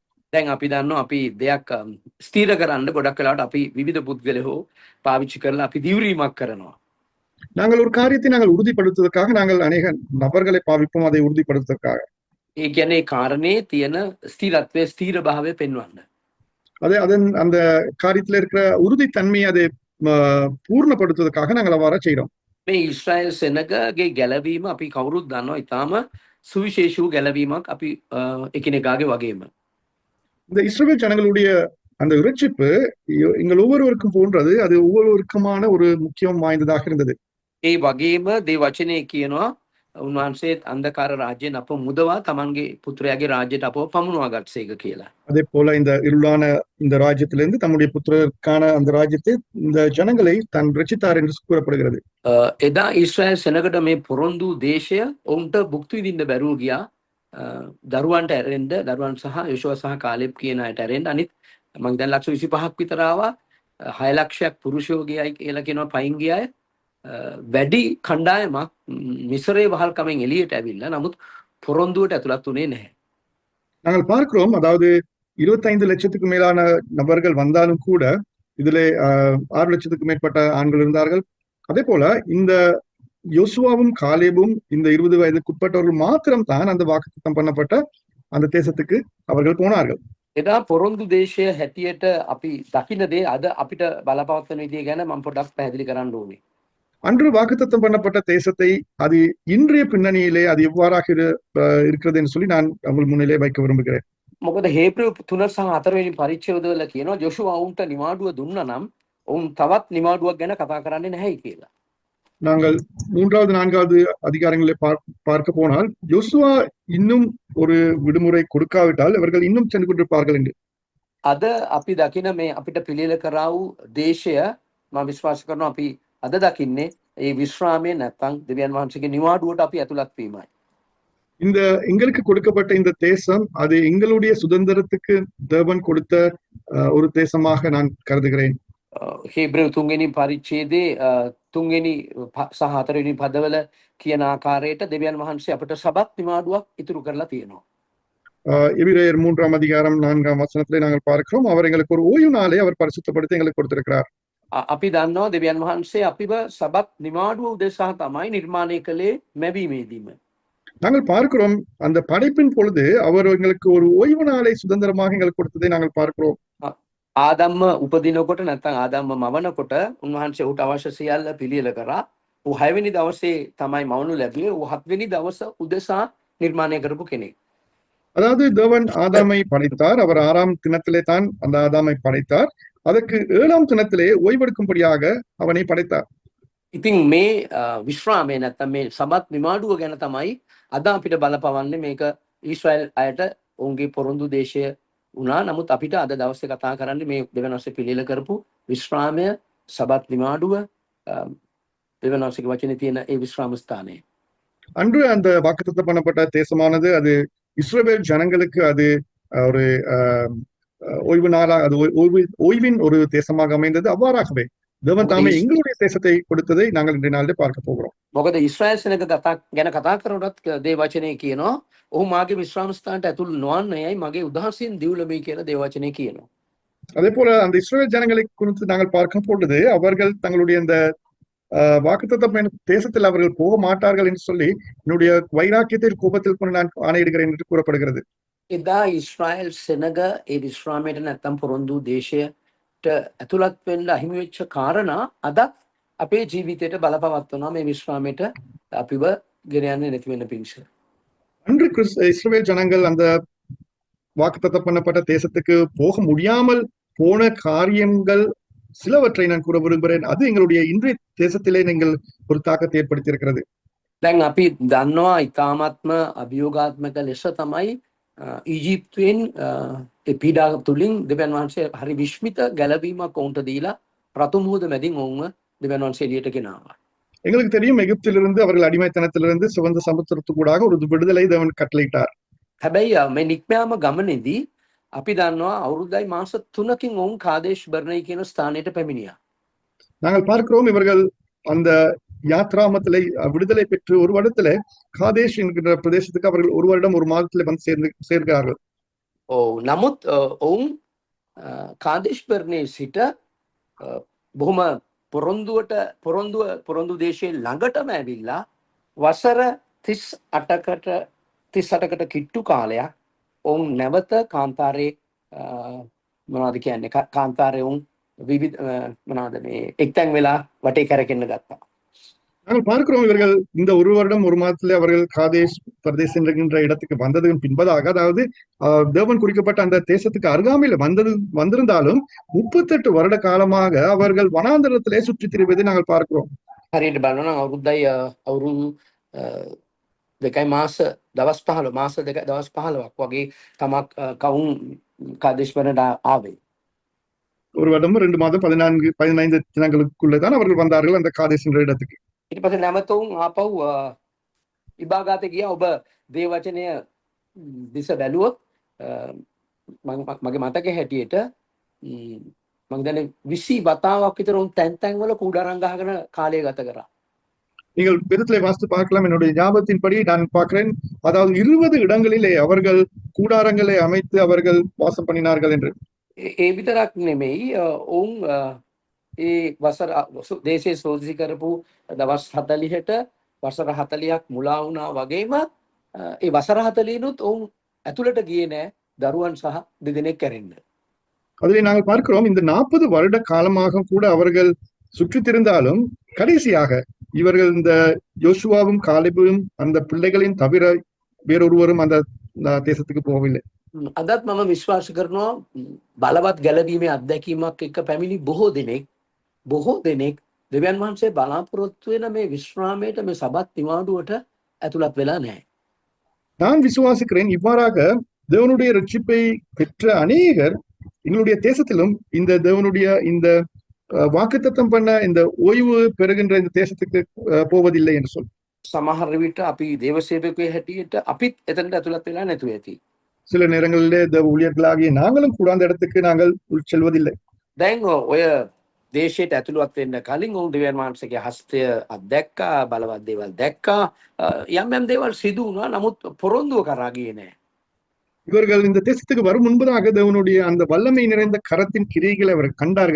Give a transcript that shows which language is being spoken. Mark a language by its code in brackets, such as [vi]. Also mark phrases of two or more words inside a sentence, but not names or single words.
[si] දැන් අපි දන්නවා අපි දෙයක් ස්ථිර කරන්න ගොඩක් වෙලාවට අපි විවිධ පුද්ගලයෝ පාවිච්චි කරලා අපි දිවුරීමක් කරනවා. [ta] நாங்கள் ஒரு காரியத்தை நாங்கள் உறுதிப்படுத்துவதற்காக நாங்கள் அநேக நபர்களை பாவிப்போம், அதை உறுதிப்படுத்துவதற்காக. [si] ඒ කියන්නේ කාරණේ තියෙන ස්ථිරත්වයේ ස්ථිර භාවය පෙන්වන්න. [ta] அதன் அந்த காரியத்தில் இருக்கிற உறுதித்தன்மையை அதை பூர்ணப்படுத்துவதற்காக நாங்கள் அவ்வாறு செய்கிறோம். [si] මේ ඊශ්‍රායල් සෙනගගේ ගැලවීම අපි කවුරුත් දන්නවා ඉතාම සුවිශේෂී ගැලවීමක් අපි එකිනෙකාගේ වගේම. [ta] இந்த இஸ்ரவேல் ஜனங்களுடைய அந்த இரட்சிப்பு எங்கள் ஒவ்வொருவருக்கும் போன்றது, அது ஒவ்வொருவருக்குமான ஒரு முக்கியம் வாய்ந்ததாக இருந்தது. [si] ඒ වගේම දේ වචනේ කියනවා උන්වහන්සේත් අන්ධකාර රාජ්‍යයෙන් අප මුදවා තමන්ගේ පුත්‍රයාගේ රාජ්‍යයට අපව පමුණවා ගත්සේක කියලා. [ta] அதே போல இந்த இருளான இந்த ராஜ்யத்திலிருந்து தம்முடைய புத்திரருக்கான அந்த ராஜ்யத்தை இந்த ஜனங்களை தன் ரட்சித்தார் என்று கூறப்படுகிறது. [si] එදා ඊශ්‍රායල් සෙනගට මේ පොරොන්දු දේශය ඔවුන්ට භුක්ති විඳින්න බැරුව ගියා. දරුවන්ට ඇරෙන්න, දරුවන් සහ යොෂුවා සහ කාලෙබ් කියන අයට ඇරෙන්න. අනිත් මම දැන් 125ක් විතර ආවා. 6 ලක්ෂයක් පුරුෂයෝ ගියයි කියලා කියනවා පයින් ගිය අය. වැඩි කණ්ඩායමක් මිසරේ වහල්කමෙන් එළියට ඇවිල්ලා නමුත් පොරොන්දුවට ඇතුළත් වුණේ නැහැ. [ta] நாங்கள் பார்க்கிறோம், அதாவது 25 லட்சத்துக்கு மேலான நபர்கள் வந்தாலும் கூட இதிலே 6 லட்சத்துக்கு மேற்பட்ட ஆண்கள் இருந்தார்கள். அதே போல இந்த யோசுவாவும் காலேபும் இந்த 20 வயதுக்குட்பட்டவர்கள் மாத்திரம் தான் அந்த வாக்குத்தத்தம் பண்ணப்பட்ட அந்த தேசத்துக்கு அவர்கள் போனார்கள். [si] එදා පොරොන්දු දේශය හැටියට අපි දකින දේ අද අපිට බලපවත්වන විදිය ගැන මම පොඩ්ඩක් පැහැදිලි කරන්න ඕනේ. [ta] அன்று வாக்குத்தத்தம் பண்ணப்பட்ட தேசத்தை அது இன்றைய பின்னணியிலே அது எவ்வாறாக இருக்கிறது என்று சொல்லி நான் உங்கள் முன்னிலே வைக்க விரும்புகிறேன். [si] මොකද හේබ්‍රෙව් 3 සහ 4 වෙනි පරිච්ඡේදවල කියනවා ජොෂුවා ඔවුන්ට නිවාඩුව දුන්නා නම් ඔවුන් තවත් නිවාඩුවක් ගැන කතා කරන්නේ නැහැයි කියලා. [ta] நாங்கள் 3வது 4வது அதிகாரங்களை பார்க்க போனால் யோசுவா இன்னும் ஒரு விடுமுறை கொடுக்காவிட்டால் அவர்கள் இன்னும் சென்று கொண்டிருப்பார்கள் என்று. [si] අද අපි දකින මේ අපිට පිළිල කරා වූ දේශය මම විශ්වාස කරනවා අපි අද දකින්නේ ඒ විශ්‍රාමයේ නැත්නම් දෙවියන් වහන්සේගේ නිවාඩුවට අපි ඇතුළත් වීමයි. [ta] இந்த எங்களுக்கு கொடுக்கப்பட்ட இந்த தேசம் அது எங்களுடைய சுதந்திரத்துக்கு தேவன் கொடுத்த ஒரு தேசமாக நான் கருதுகிறேன். [si] හේබ්‍රෙව් 3 වෙනි පරිච්ඡේදයේ 3 වෙනි සහ 4 වෙනි පදවල කියන ආකාරයට දෙවියන් වහන්සේ අපිට සබත් නිවාඩුවක් ඉතුරු කරලා තියෙනවා. [ta] எபிரேயர் 3ஆம் அதிகாரம் 4ஆம் வசனத்திலே நாங்கள் பார்க்கிறோம் அவர் எங்களுக்கு ஒரு ஓய்வு நாளை அவர் பரிசுத்தப்படுத்தி எங்களுக்கு கொடுத்திருக்கிறார். [si] අපි දන්නවා දෙවියන් වහන්සේ අපිව සබත් නිවාඩුව උදෙසා තමයි නිර්මාණය කළේ මැවීමේදීම. [ta] நாங்கள் பார்க்கிறோம் அந்த படைப்பின் பொழுது அவர் எங்களுக்கு ஒரு ஓய்வு நாளை சுதந்திரமாக எங்களுக்கு கொடுத்ததை நாங்கள் பார்க்கிறோம். [si] ආදම්ම උපදිනකොට නැත්නම් ආදම්ම මවනකොට උන්වහන්සේ ඌට අවශ්‍ය සියල්ල පිළියෙල කරා. ඌ 6 වෙනි දවසේ තමයි මවනු ලැබුවේ. ඌ 7 වෙනි දවස උදෙසා නිර්මාණය කරපු කෙනෙක්. [ta] அதாவது தேவன் ஆதாமை படைத்தார். அவர் 6ஆம் தினத்திலே தான் அந்த ஆதாமை படைத்தார். அதற்கு 7ஆம் தினத்திலே ஓய்வெடுக்கும்படியாக அவனை படைத்தார். [si] ඉතින් මේ විශ්‍රාමයේ නැත්නම් මේ සබත් නිවාඩුව ගැන තමයි අද අපිට බලපවන්නේ මේක ඊශ්‍රායල් අයට ඔවුන්ගේ පොරොන්දු දේශය වුණා. නමුත් අපිට අද දවසේ කතා කරන්නේ මේ දෙවියන් වහන්සේ පිළියෙල කරපු විශ්‍රාමය සබත් නිවාඩුව දෙවියන් වහන්සේගේ වචනේ තියෙන ඒ විශ්‍රාම ස්ථානය. [ta] அன்று அந்த வாக்குத்தத்தம் பண்ணப்பட்ட தேசமானது அது இஸ்ரவேல் ஜனங்களுக்கு அது ஒரு ஓய்வு நாளாக அது ஓய்வின் ஒரு தேசமாக அமைந்தது. அவ்வாறாகவே தேவன் தாமே எங்களுடைய தேசத்தை கொடுத்ததை நாங்கள் இன்றைய நாளிலே பார்க்க போகிறோம். [si] මොකද ඊශ්‍රායල් සෙනඟ ගැන කතා කරනකොට දේව වචනේ කියනවා ඔහු මාගේ විශ්‍රාම ස්ථානට ඇතුළු නොවන්නේයි මගේ උදහසින් දිවුලමයි කියලා දේව වචනේ කියනවා. [ta] அதே போல அந்த இஸ்ரவேல் ஜனங்களை குறித்து நாங்கள் பார்க்கும் பொழுது அவர்கள் தங்களுடைய இந்த வாக்குத்தத்தம் தேசத்தில் அவர்கள் போக மாட்டார்கள் என்று சொல்லி என்னுடைய வைராக்கியத்தில் கோபத்தில் கொண்டு நான் ஆணையிடுகிறேன் என்று கூறப்படுகிறது. [si] එදා ඊශ්‍රායල් සෙනඟ ඒ විශ්‍රාමයට නැත්නම් පොරොන්දු දේශයට ඇතුළත් වෙන්න අහිමි වෙච්ච කාරණා අදත් අපේ ජීවිතයට බලපවත්වනවා මේ විශ්‍රාමයට අපිව ගෙන යන්නේ නැති වෙන පිණිස. [ta] அன்று இஸ்ரவேல் ஜனங்கள் அந்த வாக்குத்தத்தம் பண்ணப்பட்ட தேசத்துக்கு போக முடியாமல் போன காரியங்கள் சிலவற்றை நான் கூற விரும்புகிறேன். அது எங்களுடைய இன்றைய தேசத்திலே நீங்கள் ஒரு தாக்கத்தை ஏற்படுத்தி இருக்கிறது. [si] දැන් අපි දන්නවා ඉතාමත්ම අභියෝගාත්මක ලෙස තමයි ඊජිප්තුවෙන් ඒ පීඩා තුලින් දෙවියන් වහන්සේ හරි විශ්මිත ගැලවීමක් ඔවුන්ට දීලා රතු මුහුද මැදින් ඔවුන්ව දෙවියන් වහන්සේ එළියට ගෙනාවා. [ta] எங்களுக்கு தெரியும் எகிப்திலிருந்து அவர்கள் அடிமைத்தனத்திலிருந்து சிவந்த சமுத்திரத்துக்கூடாக ஒரு விடுதலை தேவன் கட்டளையிட்டார். [si] හැබැයි මේ නික්මයාම ගමනේදී අපි දන්නවා අවුරුද්දයි මාස 3කින් ඔවුන් කාදේශ් බර්නයි කියන ස්ථානයට පැමිණියා. [ta] நாங்கள் பார்க்கிறோம் இவர்கள் அந்த யாத்ராமத்திலே விடுதலை பெற்று ஒரு வருடத்திலே காதேஷ் என்கிற பிரதேசத்துக்கு அவர்கள் ஒரு வருடம் ஒரு மாதத்திலே வந்து சேர்கிறார்கள். [si] නමුත් ඔවුන් කාදේශ් බර්නේ සිට බොහොම පොරොන්දු දේශයේ ළඟටම ඇවිල්ලා වසර 38කට කිට්ටු කාලයක් ඔවුන් නැවත කාන්තාරේ මොනවද කියන්නේ කාන්තාරේ ඔවුන් විවිධ මොනවද මේ එක්තැන් වෙලා වටේ කැරකෙන්න ගත්තා. [ta] நாங்கள் பார்க்கிறோம் இவர்கள் இந்த ஒரு வருடம் ஒரு மாதத்திலே அவர்கள் காதேஷ் பிரதேசம் என்கின்ற இடத்துக்கு வந்ததுக்கு பின்பதாக அதாவது தேவன் குறிக்கப்பட்ட அந்த தேசத்துக்கு அருகாமையில் வந்திருந்தாலும் 38 வருட காலமாக அவர்கள் வனாந்தரத்திலே சுற்றித் திரிவதை நாங்கள் பார்க்கிறோம். [si] හරියට බලනවා නම් අවුරුදු දෙකයි මාස දවස් 15 මාස දෙක දවස් 15ක් වගේ තමක් කවුන් කාදේශ් බර්නට ආවේ. [ta] ஒரு வருடம் 2 மாதம் 15 தினங்களுக்குள்ளே தான் அவர்கள் வந்தார்கள் அந்த காதேஷ் என்ற இடத்துக்கு. [si] ඊට පස්සේ නැවත උන් ආපහු විභාගාතේ ගියා. ඔබ දේ වචනය දිස බැලුවොත් මගේ මතකයේ හැටියට මම දැන් 20 වතාවක් විතර උන් තැන් වල කූඩාරම් ගහගෙන කාලය ගත කරා. [ta] நீங்கள் வேதத்திலே வாசித்து பார்க்கலாம். என்னுடைய ஞாபகத்தின்படி நான் பார்க்கிறேன் அதாவது 20 இடங்களிலே அவர்கள் கூடாரங்களை அமைத்து அவர்கள் வாசம் பண்ணினார்கள் என்று. [si] ඒ විතරක් නෙමෙයි ඔවුන් ඒ වසර දේශයේ සෝදිසි කරපු දවස් 40ට වසර 40ක් මුලා වුණා වගේම ඒ වසර 40නුත් ඔවුන් ඇතුළට ගියේ නෑ දරුවන් සහ දෙදෙනෙක් කැරෙන්න. [ta] அதிலே நாங்கள் பார்க்கிறோம் இந்த 40 வருட காலமாக கூட அவர்கள் சுற்றித் திரிந்தாலும் கடைசியாக இவர்கள் இந்த யோசுவாவும் காலேபும் அந்த பிள்ளைகளின் தவிர வேறொருவரும் அந்த தேசத்துக்கு போகவில்லை. [si] අදත් මම විශ්වාස කරනවා බලවත් ගැලවීමේ අත්දැකීමක් එක්ක පැමිණි බොහෝ දෙනෙක් දෙවියන් වහන්සේ බලාපොරොත්තු වෙන මේ විශ්‍රාමයට මේ සබත් නිවාඩුවට ඇතුළත් වෙලා නැහැ. [ta] நான் விசுவாசிக்கிறேன் இவ்வாறாக தேவனுடைய ரட்சிப்பை பெற்ற அநேகர் எங்களுடைய தேசத்திலும் இந்த தேவனுடைய இந்த வாக்குத்தத்தம் பண்ண இந்த ஓய்வு பெறுகின்ற இந்த தேசத்துக்கு போவதில்லை என்று சொல். [si] සමහර විට අපි දේවසේවකයෝ හැටියට අපිත් එතනට ඇතුළත් වෙලා නැතුව ඇති. [ta] சில நேரங்களிலே தேவ ஊழியர்களாகிய நாங்களும் கூட அந்த இடத்துக்கு நாங்கள் உள் செல்வதில்லை. [si] දැන් ඔය දේශයට ඇතුළත් වෙන්න කලින් ඔවුන් දෙවියන් වහන්සේගේ හස්තය අත්දැක්කා, බලවත් දේවල් දැක්කා, යම් දේවල් සිදු වුණා. නමුත් පොරොන්දුව කරා ගියේ නැහැ. [ta] இவர்கள் இந்த தேசத்துக்கு வரும் முன்பதாக தேவனுடைய அந்த வல்லமை நிறைந்த கரத்தின் கிரியைகளை அவர்கள் கண்டார்கள்.